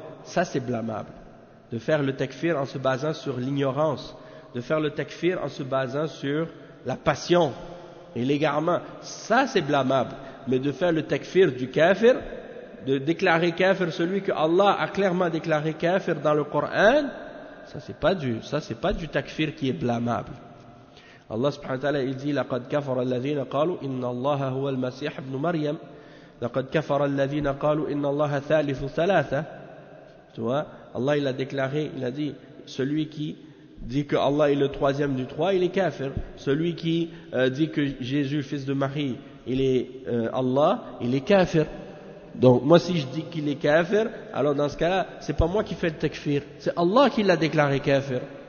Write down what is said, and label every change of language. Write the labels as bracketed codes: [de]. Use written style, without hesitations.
[fr] Ça c'est blâmable de faire le takfir en se basant sur l'ignorance, de faire le takfir en se basant sur la passion et l'égarement. Ça c'est blâmable. Mais de faire le takfir du kafir, de déclarer kafir celui que Allah a clairement déclaré kafir dans le Coran, ça c'est pas du takfir qui est blâmable. [ar] Allah subhanahu wa ta'ala [fr] il dit [ar] لقد كفر الذين قالوا إن الله هو المسيح ابن مريم لقد كفر الذين قالوا إن الله ثالث ثلاثة. [fr] Tu vois, Allah il a déclaré, il a dit, celui qui dit que Allah est le troisième du trois, il est kafir. Celui qui dit que Jésus, fils de Marie, il est Allah, il est kafir. Donc moi si je dis qu'il est kafir, alors dans ce cas-là, c'est pas moi qui fais le takfir, c'est Allah qui l'a déclaré kafir.